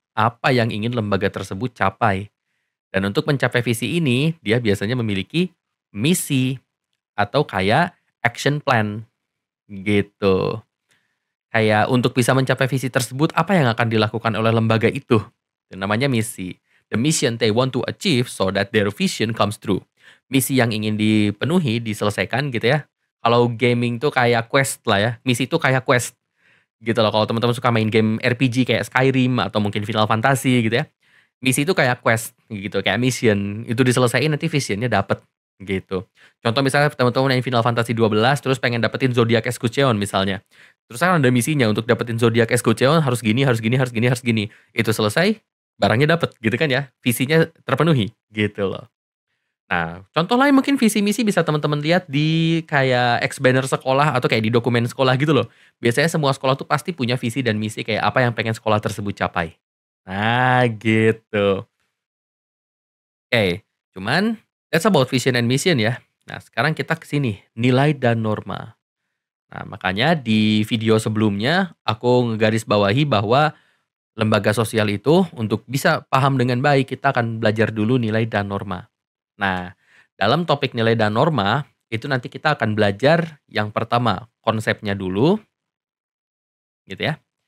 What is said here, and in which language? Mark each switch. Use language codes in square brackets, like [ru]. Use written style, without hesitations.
[id] Apa yang ingin lembaga tersebut capai. Dan untuk mencapai visi ini, dia biasanya memiliki misi atau kayak action plan gitu. Kayak untuk bisa mencapai visi tersebut, apa yang akan dilakukan oleh lembaga itu? Itu namanya misi. [en] The mission they want to achieve so that their vision comes true. [id] Misi yang ingin dipenuhi, diselesaikan gitu ya. Kalau gaming tuh kayak quest lah ya. Misi itu kayak quest gitu loh. Kalau teman-teman suka main game RPG kayak Skyrim atau mungkin Final Fantasy gitu ya. Misi itu kayak quest gitu, kayak mission. Itu diselesaikan nanti visionnya dapet gitu. Contoh misalnya teman-teman main Final Fantasy 12 terus pengen dapetin Zodiac Escutcheon misalnya. Terus kan ada misinya untuk dapetin Zodiac Escutcheon harus gini, harus gini, harus gini, harus gini. Itu selesai, barangnya dapet gitu kan ya. Visinya terpenuhi gitu loh. Nah, contoh lain mungkin visi misi bisa teman-teman lihat di kayak ex banner sekolah atau kayak di dokumen sekolah gitu loh. Biasanya semua sekolah tuh pasti punya visi dan misi kayak apa yang pengen sekolah tersebut capai. Nah, gitu. [en] Oke, cuman that's about vision and mission ya. [id] Nah, sekarang kita ke sini, nilai dan norma. Nah, makanya di video sebelumnya aku ngegarisbawahi bahwa lembaga sosial itu untuk bisa paham dengan baik kita akan belajar dulu nilai dan norma. Nah, dalam topik nilai dan norma itu nanti kita akan belajar yang pertama konsepnya dulu gitu ya.